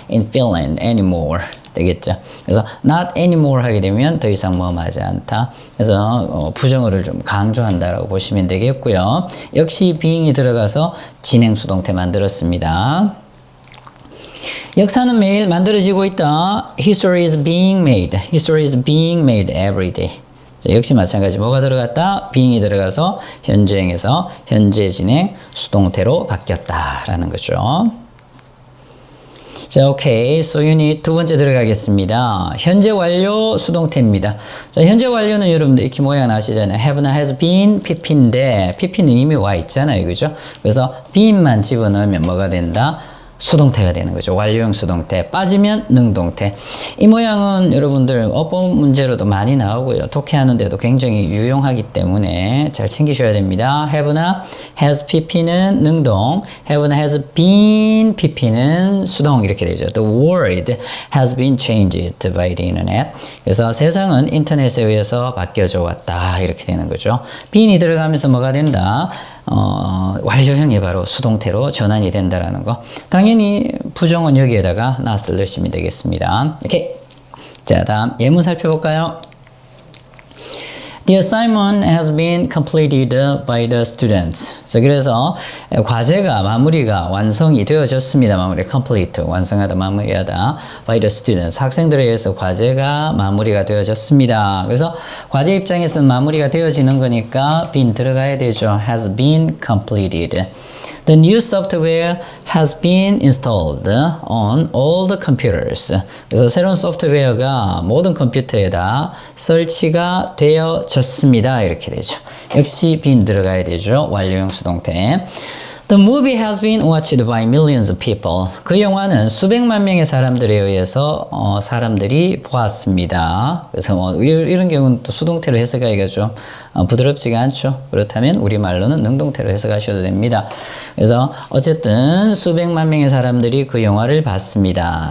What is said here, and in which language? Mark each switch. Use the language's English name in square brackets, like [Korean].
[English] in Finland anymore [Korean] 되겠죠. 그래서 [English] not anymore [Korean] 하게 되면 더 이상 뭐하지 않다. 그래서 부정어를 좀 강조한다라고 보시면 되겠고요. 역시 being이 들어가서 진행 수동태 만들었습니다. 역사는 매일 만들어지고 있다. [English] History is being made every day. [Korean] 자, 역시 마찬가지 뭐가 들어갔다? being이 들어가서 현재형에서 현재 진행 수동태로 바뀌었다라는 거죠. 자, 오케이. [English] So [Korean] 유닛 두 번째 들어가겠습니다. 현재 완료 수동태입니다. 자, 현재 완료는 여러분들 이렇게 모양 아시잖아요. have나 has been, pp인데 pp는 이미 와 있잖아요. 그죠? 그래서 been만 집어넣으면 뭐가 된다? 수동태가 되는 거죠. 완료형 수동태. 빠지면 능동태. 이 모양은 여러분들 어법 문제로도 많이 나오고요. 독해하는데도 굉장히 유용하기 때문에 잘 챙기셔야 됩니다. have나 has pp는 능동, have나 has been pp는 수동 이렇게 되죠. [English] The world has been changed by the internet. [Korean] 그래서 세상은 인터넷에 의해서 바뀌어져 왔다 이렇게 되는 거죠. bean이 들어가면서 뭐가 된다? 완료형이 바로 수동태로 전환이 된다라는 거. 당연히 부정은 여기에다가 not을 넣으시면 되겠습니다. 오케이. 자, 다음 예문 살펴볼까요? [English] The assignment has been completed by the students. [Korean] 자, 그래서 과제가 마무리가 완성이 되어졌습니다. 마무리 complete 완성하다 마무리하다 [English] by the students. [Korean] 학생들에 의해서 과제가 마무리가 되어졌습니다. 그래서 과제 입장에서는 마무리가 되어지는 거니까 been 들어가야 되죠. [English] has been completed. The new software has been installed on all the computers. [Korean] 그래서 새로운 소프트웨어가 모든 컴퓨터에다 설치가 되어졌습니다. 이렇게 되죠. 역시 been 들어가야 되죠. 완료형 수동태. [English] The movie has been watched by millions of people. [Korean] 그 영화는 수백만 명의 사람들에 의해서 사람들이 보았습니다. 그래서 뭐 이런 경우는 또 수동태로 해석하기가 좀 부드럽지가 않죠. 그렇다면 우리말로는 능동태로 해석하셔도 됩니다. 그래서 어쨌든 수백만 명의 사람들이 그 영화를 봤습니다.